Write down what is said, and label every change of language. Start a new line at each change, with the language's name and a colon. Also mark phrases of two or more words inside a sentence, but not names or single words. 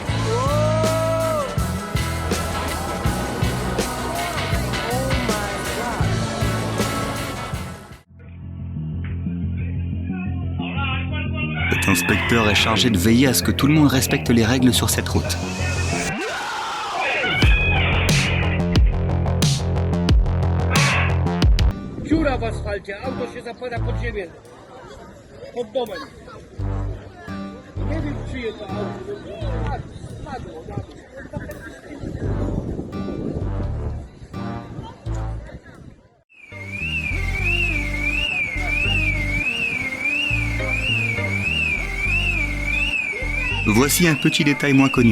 French: Cet inspecteur est chargé de veiller à ce que tout le monde respecte les règles sur cette route.
Polish: Dziura w asfalcie, auto się zapada pod ziemię. Pod domem. Nie wiem czyje to auto. Spadło na dół.
French: Voici un petit détail moins connu.